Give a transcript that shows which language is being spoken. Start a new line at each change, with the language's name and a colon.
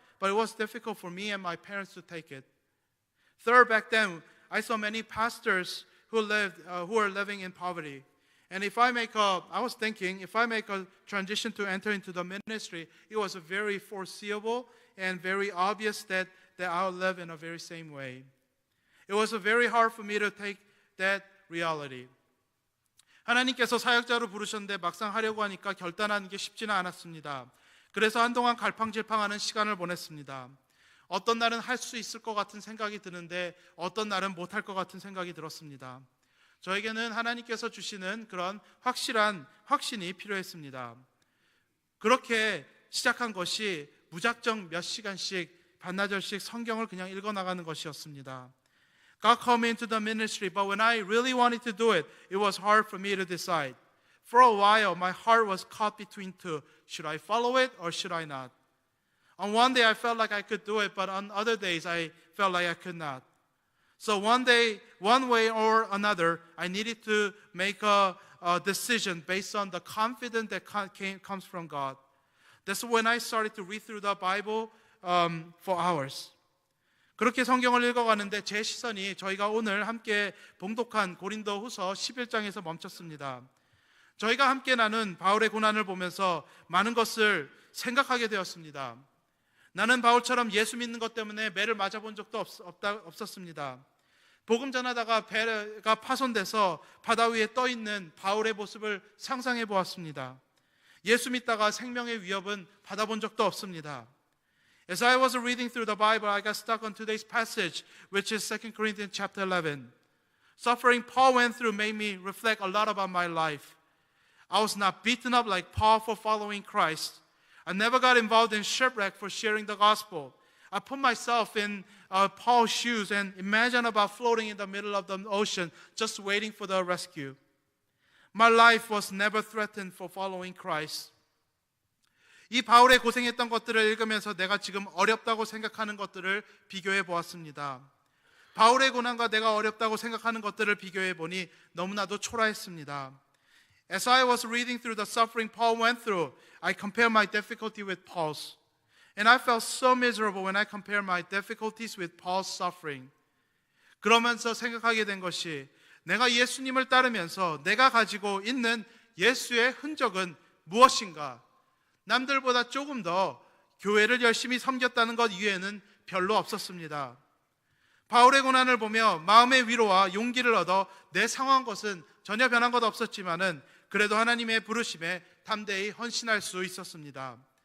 English: But it was difficult for me and my parents to take it. Third, back then, I saw many pastors who were living in poverty. And I was thinking, if I make a transition to enter into the ministry, it was very foreseeable and very obvious that I'll live in a very same way. It was very hard for me to take that reality.
Korean: 하나님께서 사역자로 부르셨는데 막상 하려고 하니까 결단하는 게 쉽지는 않았습니다. 그래서 한동안 갈팡질팡하는 시간을 보냈습니다. 어떤 날은 할 수 있을 것 같은 생각이 드는데 어떤 날은 못할 것 같은 생각이 들었습니다. 저에게는 하나님께서 주시는 그런 확신이 필요했습니다. 그렇게 시작한 것이 무작정 몇 시간씩 반나절씩 성경을 그냥 읽어나가는 것이었습니다.
English: God called me into the ministry, but when I really wanted to do it, it was hard for me to decide. For a while, my heart was caught between two. Should I follow it or should I not? On one day, I felt like I could do it, but on other days, I felt like I could not. So one way or another, I needed to make a decision based on the confidence that comes from God. That's when I started to read through the Bible for hours.
Korean: 그렇게 성경을 읽어가는데 제 시선이 저희가 오늘 함께 봉독한 고린도후서 11장에서 멈췄습니다. 저희가 함께 나눈 바울의 고난을 보면서 많은 것을 생각하게 되었습니다. 나는 바울처럼 예수 믿는 것 때문에 매를 맞아본 적도 없었습니다. 복음 전하다가 배가 파손돼서 바다 위에 떠 있는 바울의 모습을 상상해 보았습니다. 예수 믿다가 생명의 위협은 받아본 적도 없습니다.
English: As I was reading through the Bible, I got stuck on today's passage, which is 2 Corinthians chapter 11. Suffering Paul went through made me reflect a lot about my life. I was not beaten up like Paul for following Christ. I never got involved in shipwreck for sharing the gospel. I put myself in Paul's shoes and imagine about floating in the middle of the ocean, just waiting for the rescue. My life was never threatened for following Christ.
Korean: 이 바울의 고생했던 것들을 읽으면서 내가 지금 어렵다고 생각하는 것들을 비교해 보았습니다. 바울의 고난과 내가 어렵다고 생각하는 것들을 비교해 보니 너무나도 초라했습니다.
English: As I was reading through the suffering Paul went through, I compared my difficulty with Paul's. And I felt so miserable when I compared my difficulties with Paul's suffering.
Korean: 그러면서 생각하게 된 것이 내가 예수님을 따르면서 내가 가지고 있는 예수의 흔적은 무엇인가? 남들보다 조금 더 교회를 열심히 섬겼다는 것 이외에는 별로 없었습니다. 바울의 고난을 보며 마음의 위로와 용기를 얻어 내 상황 것은 전혀 변한 것 없었지만은 그래도 하나님의 부르심에 담대히 헌신할 수 있었습니다.